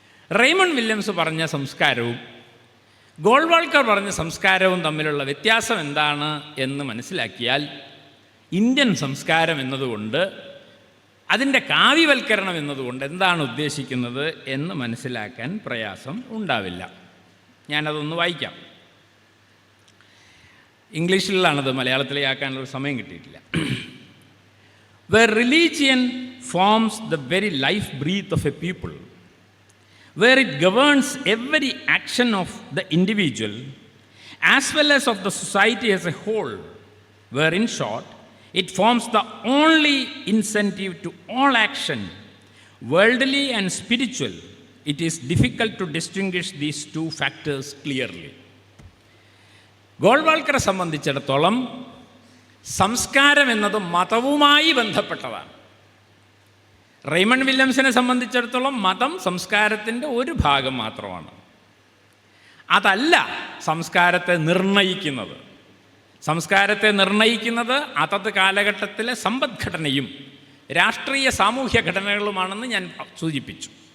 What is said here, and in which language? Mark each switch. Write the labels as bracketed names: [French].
[Malayalam] Raymond Williams പറഞ്ഞ സംസ്കാരവും ഗോൾവാൾക്കർ പറഞ്ഞ സംസ്കാരവും തമ്മിലുള്ള വ്യത്യാസം എന്താണ് എന്ന് മനസ്സിലാക്കിയാൽ ഇന്ത്യൻ സംസ്കാരം എന്നതുകൊണ്ട്, അതിൻ്റെ കാവ്യവൽക്കരണം എന്നതുകൊണ്ട് എന്താണ് ഉദ്ദേശിക്കുന്നത് എന്ന് മനസ്സിലാക്കാൻ പ്രയാസം ഉണ്ടാവില്ല. ഞാനതൊന്ന് വായിക്കാം. ഇംഗ്ലീഷിലാണത്, മലയാളത്തിലേക്കാനുള്ള സമയം കിട്ടിയിട്ടില്ല. [English] Where religion forms the very life breath of a people, where it governs every action of the individual as well as of the society as a whole, where in short it forms the only incentive to all action, worldly and spiritual, it is difficult to distinguish these two factors clearly. [Malayalam] ഗോൾവാൾക്കറെ സംബന്ധിച്ചിടത്തോളം സംസ്കാരം എന്നത് മതവുമായി ബന്ധപ്പെട്ടതാണ്. Raymond വില്യംസിനെ സംബന്ധിച്ചിടത്തോളം മതം സംസ്കാരത്തിൻ്റെ ഒരു ഭാഗം മാത്രമാണ്. അതല്ല സംസ്കാരത്തെ നിർണയിക്കുന്നത്. സംസ്കാരത്തെ നിർണയിക്കുന്നത് അതത് കാലഘട്ടത്തിലെ സമ്പദ്ഘടനയും രാഷ്ട്രീയ സാമൂഹ്യ ഘടനകളുമാണെന്ന് ഞാൻ സൂചിപ്പിച്ചു.